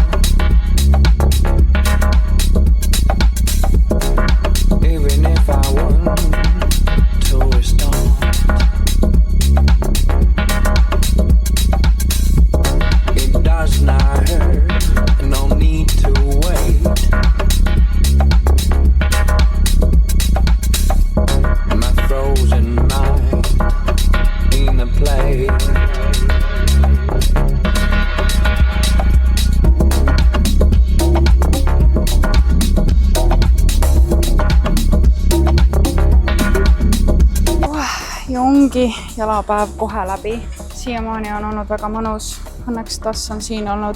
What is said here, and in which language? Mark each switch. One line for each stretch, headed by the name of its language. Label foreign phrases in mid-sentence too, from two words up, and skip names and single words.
English: Even if I want to restart, it does not hurt, no need to wait. My frozen mind in a play.
Estonian: Ja ongi jalapäev kohe läbi. Siiamaani on olnud väga mõnus. Õnneks Tass on siin olnud.